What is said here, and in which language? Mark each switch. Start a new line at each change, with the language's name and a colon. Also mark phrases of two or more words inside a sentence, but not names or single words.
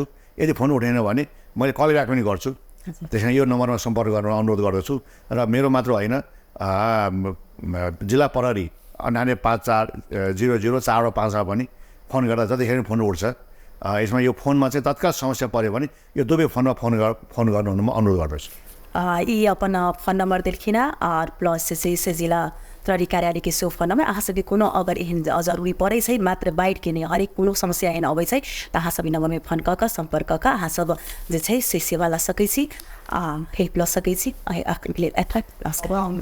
Nepali: यदि फोन उठेन भने मैले कल ब्याक पनि गर्छु। त्यसैले यो नम्बरमा सम्पर्क गर्न अनुरोध गर्दछु। र मेरो मात्र होइन, जिल्ला प्रहरी 9854004855 पनि फोन गर्दा जतिखेर फोन उठ्छ। यसमा यो फोनमा चाहिँ तत्काल समस्या पऱ्यो भने यो दुवै फोनमा फोन गर्नु म अनुरोध गर्दछु।
Maithili: यी अपन फोन नंबर देखिना और प्लस से जिला प्रहरी कार्यालय के सो फोन नंबर अहाँ सभी कोनो अगर एहन जरूरी पड़े छै मात्र बाइट के नहीं हरेक कोनो समस्या एहन अबै छै त अहाँ सभी नंबर में फोन क संपर्क क अहाँ सब जे छै से सेवा ला सकै छी, हेल्प ल सकै छी।